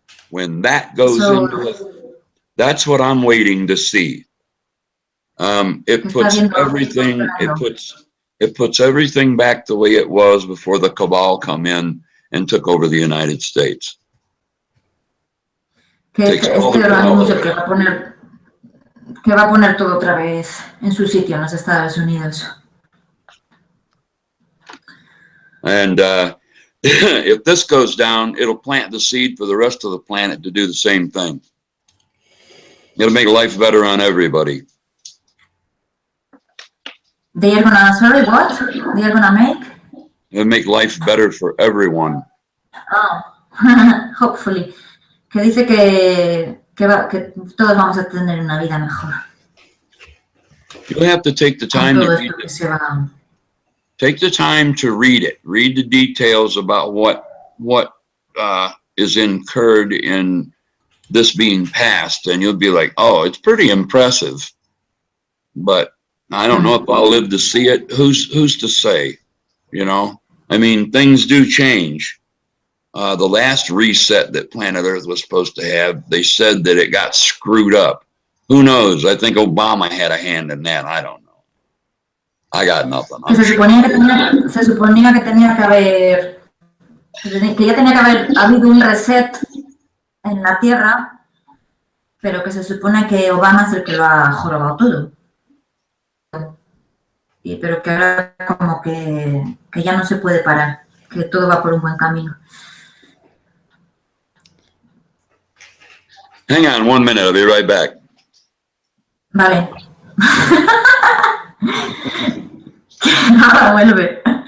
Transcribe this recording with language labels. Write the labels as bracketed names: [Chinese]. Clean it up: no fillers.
[English] When that goes into it, that's what I'm waiting to see. It puts everything. It puts everything back the way it was before the cabal come in and took over the United States. [Spanish] Que este organismo que va a poner todo otra vez en su sitio en los Estados Unidos. [English] And if this goes down, it'll plant the seed for the rest of the planet to do the same thing. It'll make life better on everybody. They are gonna, sorry, what? They are gonna make? It'll make life better for everyone. Oh, hopefully. [Spanish] Que dice que todos vamos a tener una vida mejor. [English] You'll have to take the time to read it. Take the time to read it. Read the details about what is incurred in this being passed, and you'll be like, oh, it's pretty impressive. But I don't know if I'll live to see it. Who's to say? You know, I mean, things do change. The last reset that planet Earth was supposed to have, they said that it got screwed up. Who knows? I think Obama had a hand in that. I don't know. I got nothing. [Spanish] Se suponía que tenía que haber, que ya tenía que haber habido un reset en la Tierra, pero que se supone que Obama es el que lo ha jorobado todo. Pero que ahora como que ya no se puede parar, que todo va por un buen camino. [English] Hang on 1 minute, I'll be right back. [Spanish] Vale. Nada, vuelve.